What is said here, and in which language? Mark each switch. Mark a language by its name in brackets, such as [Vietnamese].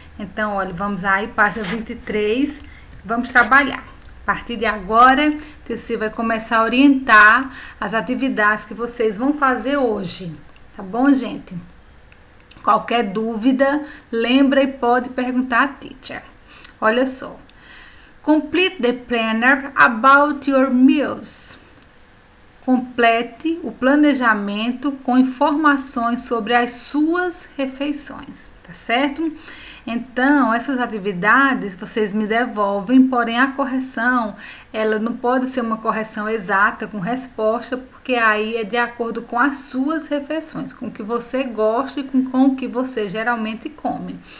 [Portuguese] Então, olha, vamos aí, página 23, vamos trabalhar. A partir de agora, você vai começar a orientar as atividades que vocês vão fazer hoje, tá bom, gente? Qualquer dúvida, lembra e pode perguntar à teacher. Olha só. [English] Complete the planner about your meals. [Portuguese] Complete o planejamento com informações sobre as suas refeições, tá certo? Então, essas atividades vocês me devolvem, porém a correção, ela não pode ser uma correção exata com resposta, porque aí é de acordo com as suas refeições, com o que você gosta e com o que você geralmente come.